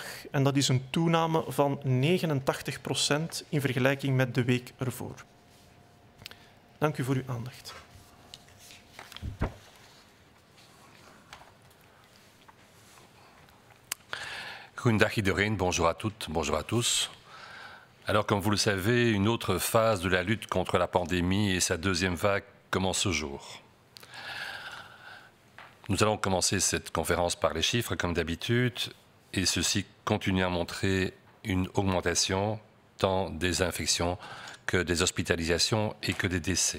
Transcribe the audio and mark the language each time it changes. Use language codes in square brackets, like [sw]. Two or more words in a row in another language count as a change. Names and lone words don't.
[nl] En dat is een toename van 89% in vergelijking met de week ervoor. Dank u voor uw aandacht. Goedendag iedereen, [fr] bonjour à toutes, bonjour à tous. Alors, comme vous le savez, une autre phase de la lutte contre la pandémie et sa deuxième vague commence ce jour. Nous allons commencer cette conférence par les chiffres, comme d'habitude, et ceux-ci continuent à montrer une augmentation tant des infections que des hospitalisations et que des décès.